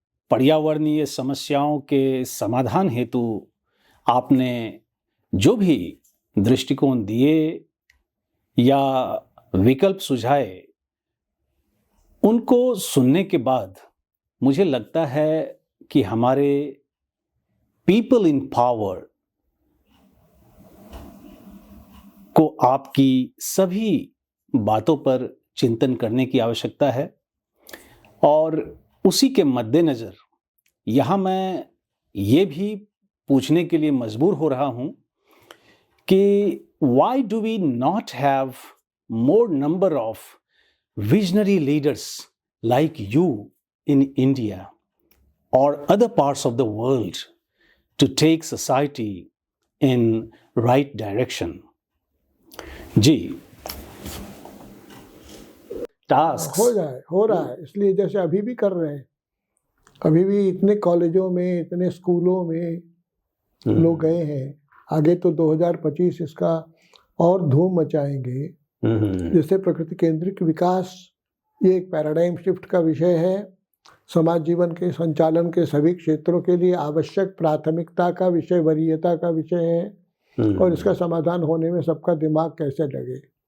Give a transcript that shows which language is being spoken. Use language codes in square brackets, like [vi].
[hi] पर्यावरणीय समस्याओं के समाधान हेतु आपने जो भी दृष्टिकोण दिए या विकल्प सुझाए, उनको सुनने के बाद मुझे लगता है कि हमारे पीपल इन पावर को आपकी सभी बातों पर चिंतन करने की आवश्यकता है। और उसी के मद्देनज़र यहाँ मैं ये भी पूछने के लिए मजबूर हो रहा हूँ कि [en] why do we not have more number of visionary leaders like you in India or other parts of the world to take society in right direction? [hi] Ji, task हो रहा है, इसलिए जैसे अभी भी कर रहे हैं, अभी भी इतने कॉलेजों में, इतने स्कूलों में लोग गए हैं। आगे तो 2025 इसका और धूम मचाएंगे। जैसे प्रकृति केंद्रित विकास, ये एक पैराडाइम शिफ्ट का विषय है, समाज जीवन के संचालन के सभी क्षेत्रों के लिए आवश्यक प्राथमिकता का विषय, वरीयता का विषय है, और इसका समाधान होने में सबका दिमाग कैसे लगे।